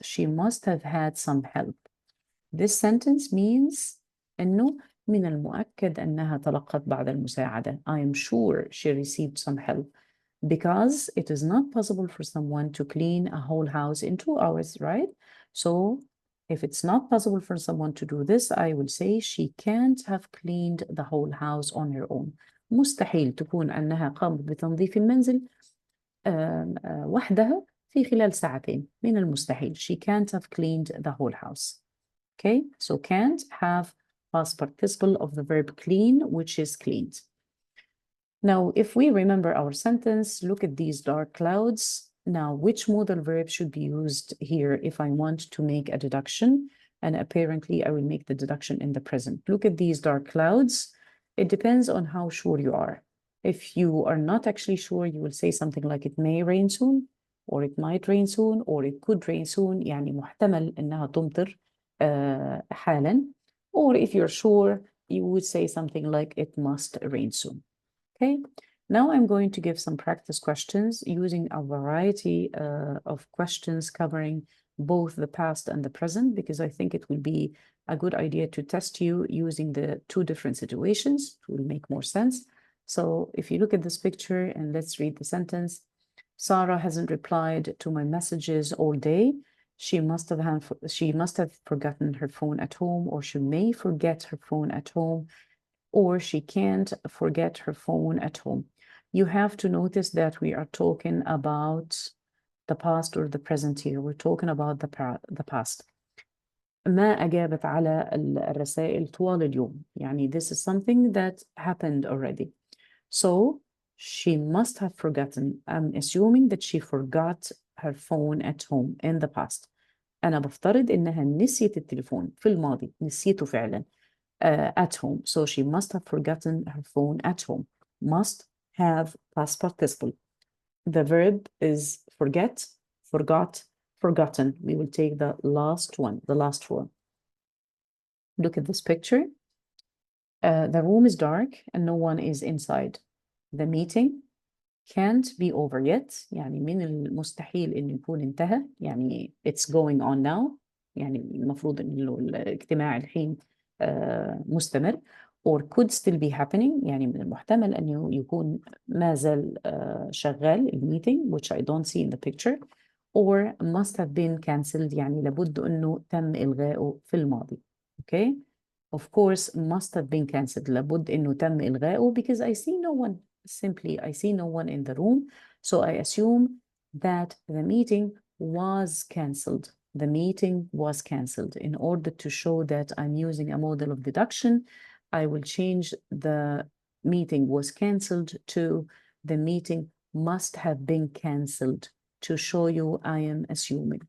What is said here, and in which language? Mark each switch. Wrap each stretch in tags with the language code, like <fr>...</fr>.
<en>She must have had some help. This sentence means</en> <ar>إنه من المؤكد أنها تلقت بعض المساعدة.</ar> <en>I am sure she received some help, because it is not possible for someone to clean a whole house in 2 hours, right? So if it's not possible for someone to do this, I will say she can't have cleaned the whole house on her own.</en> <ar>مستحيل تكون أنها قامت بتنظيف المنزل وحدها في خلال ساعتين. من المستحيل.</ar> <en>She can't have cleaned the whole house. Okay, so can't have past participle of the verb clean, which is cleaned. Now, if we remember our sentence, look at these dark clouds. Now, which modal verb should be used here if I want to make a deduction? And apparently, I will make the deduction in the present. Look at these dark clouds. It depends on how sure you are. If you are not actually sure, you will say something like it may rain soon, or it might rain soon, or it could rain soon.</en> <ar>يعني محتمل إنها تمطر حالا.</ar> <en>Or if you're sure, you would say something like it must rain soon. Okay, now I'm going to give some practice questions using a variety of questions covering both the past and the present, because I think it will be a good idea to test you using the two different situations. It will make more sense. So if you look at this picture and let's read the sentence. Sarah hasn't replied to my messages all day. She must have forgotten her phone at home, or she may forget her phone at home, or she can't forget her phone at home. You have to notice that we are talking about the past or the present here. We're talking about the past.</en> <ar>ما أجابت على الرسائل طوال اليوم. يعني</ar> <en>this is something that happened already. So she must have forgotten. I'm assuming that she forgot her phone at home in the past.</en> <ar>أنا بفترض إنها نسيت التليفون في الماضي. نسيته فعلا.</ar> <en>At home. So she must have forgotten her phone at home. Must have past participle. The verb is forget, forgot, forgotten. We will take the last one, the last form. Look at this picture. The room is dark and no one is inside. The meeting can't be over yet.</en> <ar>يعني من المستحيل إنه يكون انتهى. يعني</ar> <en>it's going on now.</en> <ar>يعني المفروض إنه الاجتماع الحين مستمر.</ar> <en>or could still be happening.</en> <ar>يعني من المحتمل أنه يكون ما زال شغال الميتينج,</ar> <en>which I don't see in the picture. or must have been cancelled</en> <ar>يعني لابد إنه تم إلغائه في الماضي.</ar> <en>Okay? Of course, must have been cancelled.</en> <ar>لابد إنه تم إلغائه</ar> <en>because I see no one. Simply, I see no one in the room. So I assume that the meeting was cancelled. The meeting was cancelled. In order to show that I'm using a model of deduction, I will change the meeting was cancelled to the meeting must have been cancelled to show you I am assuming.</en>